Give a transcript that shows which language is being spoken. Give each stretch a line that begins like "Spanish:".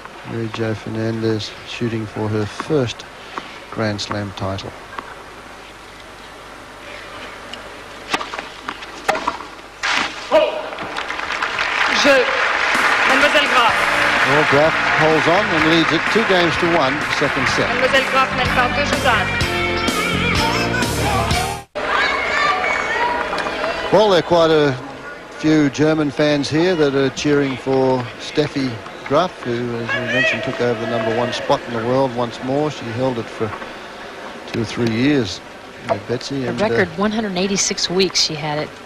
English: Mary Jo Fernandez shooting for her first Grand Slam title.
French: Mademoiselle Graf.
English: Well, Graf holds on and leads it 2-1, second set.
French: Mademoiselle Graf mène par 2 jeux à 1.
English: Well, there are quite a few German fans here that are cheering for Steffi Graf, who, as we mentioned, took over the #1 spot in the world once more. She held it for 2 or 3 years. Betsy, the record 186 weeks she had it.